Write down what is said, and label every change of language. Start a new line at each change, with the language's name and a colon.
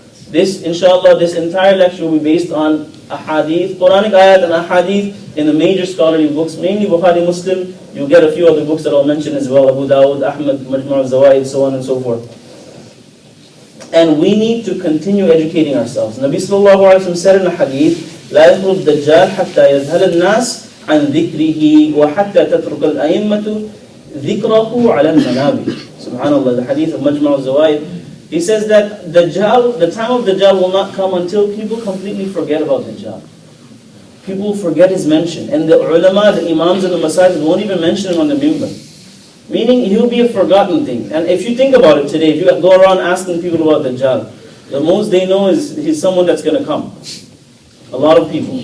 English: This, inshallah, this entire lecture will be based on ahadith, Quranic ayat and ahadith in the major scholarly books, mainly Bukhari, Muslim. You'll get a few other books that I'll mention as well, Abu Dawud, Ahmad, Majmu' al-Zawaid, so on and so forth. And we need to continue educating ourselves. Nabi Sallallahu Alaihi Wasallam said in a hadith,
Arabic: لا يخرج الدجال حتى يذهل الناس عن ذكره وحتى تترك الأئمة ذكره على المنابر.
English: Subhanallah, the hadith of Majmu' al-Zawaid. He says that Dajjal, the time of Dajjal will not come until people completely forget about Dajjal. People will forget his mention. And the ulama, the imams and the masajid won't even mention him on the minbar. Meaning he'll be a forgotten thing. And if you think about it today, if you go around asking people about Dajjal, the most they know is he's someone that's going to come. A lot of people.